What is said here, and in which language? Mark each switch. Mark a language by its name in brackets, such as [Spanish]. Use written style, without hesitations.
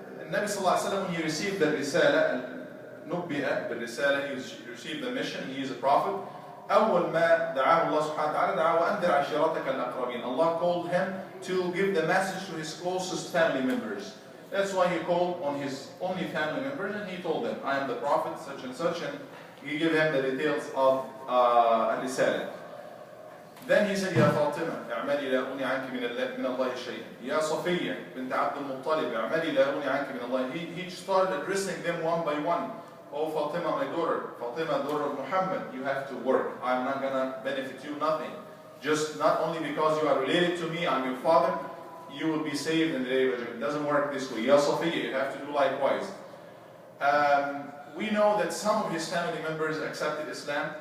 [English] Nabi sallallahu alayhi wa sallam, when he received the Risala, [Arabic] نبئ بالرسالة, [English] he received the mission, he is a prophet. [Arabic] أول ما دعاه الله سبحانه وتعالى دعاه وأنذر عشيرتك الأقربين. [English] Allah called him to give the message to his closest family members. That's why he called on his only family members, and he told them, I am the prophet, such and such, and he gave him the details of الرسالة. Then he said, [Arabic] يا فاطمة اعملي لا أغني عنك من الله شيئا. يا صفية بنت عبد المطلب اعملي لا أغني عنك من الله. [English] He started addressing them one by one. Oh Fatima, my daughter, Fatima, daughter of Muhammad, you have to work. I'm not going to benefit you nothing. Just not only because you are related to me, I'm your father, you will be saved in the day of judgment. It doesn't work this way. Ya Safiyyah, you have to do likewise. We know that some of his family members accepted Islam.